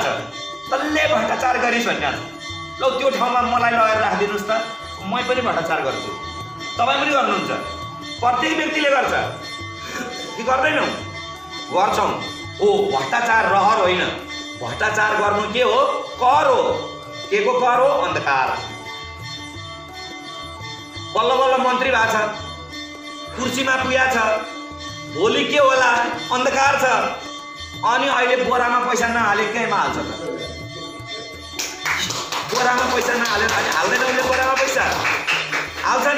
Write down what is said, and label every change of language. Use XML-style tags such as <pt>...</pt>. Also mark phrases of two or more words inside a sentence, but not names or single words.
<ne>तल्ले भ्रष्टाचार गरिस् भनिरहेछ। ल त्यो ठाउँमा मलाई लगेर राखिदिनुहोस् त, म पनि भ्रष्टाचार गर्छु, तपाईँ पनि गर्नुहुन्छ, प्रत्येक व्यक्तिले गर्छ कि गर्दैनौँ? गर्छौँ। ओ भ्रष्टाचार रहर होइन, भ्रष्टाचार गर्नु के हो? कर हो। के को कर हो? अन्धकार। बल्ल बल्ल मन्त्री भएको छ, कुर्सीमा पुगेको छ, भोलि के होला? अन्धकार छ। अनि अहिले बोरामा पैसा नहाले कहीँमा हाल्छ त? बोरामा पैसा नहालेर अहिले हाल्दैन उसले बोरामा पैसा हाल्छ नि।</ne>